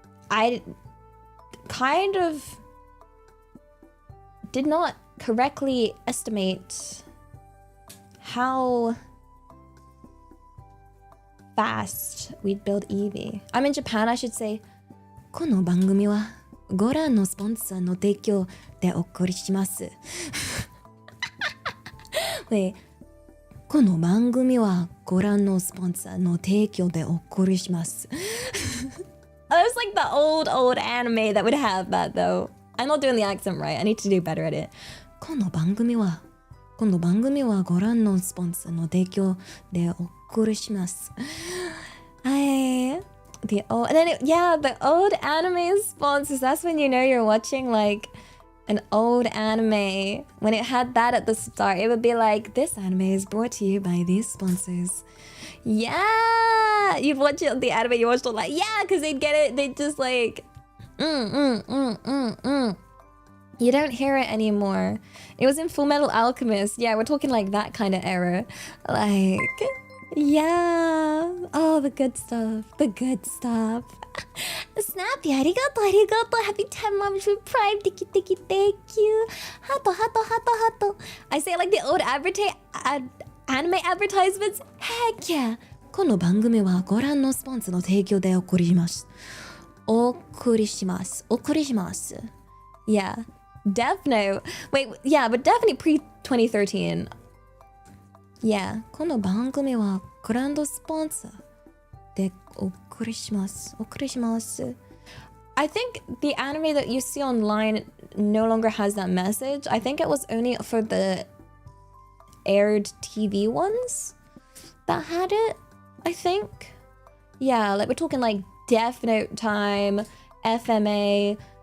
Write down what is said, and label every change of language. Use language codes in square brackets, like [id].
[en] I kind of did not correctly estimate how fast we'd build eevee. I'm in Japan, I should say. [ja] この番組はご覧のスポンサーの提供でお送りします。 [en] Wait. [ja] この番組はご覧のスポンサーの提供でお送りします。 [en] That was like the old anime that would have that though. I'm not doing the accent right. I need to do better at it. [ja] この番組はご覧のスポンサーの提供でお okurushimasu. [en] The old, and then the old anime sponsors. That's when you know you're watching like an old anime. When it had that at the start, it would be like, this anime is brought to you by these sponsors. Yeah, you'd watch it on the anime. You watched it like, yeah, because they'd get it. They'd just like, You don't hear it anymore. It was in Full Metal Alchemist. Yeah, we're talking like that kind of era. Like, yeah. Oh, the good stuff. The good stuff. Snappy, [ja] arigato, arigato. [en] Happy 10 months with Prime. Tiki, tiki, thank you. Hato, hato, hato, hato. I say like the old anime advertisements. Heck yeah. [ja] この番組はご覧のスポンサーの提供でお送りします。お送りします。お送りします。Yeah. Death Note. [en] Wait, yeah, but definitely pre-2013. Yeah. [ja] この番組はグランドスポンサーでお送りします。お送りします。 [en] I think the anime that you see online no longer has that message. I think it was only for the aired TV ones that had it, I think. Yeah, like we're talking like Death Note time, FMA.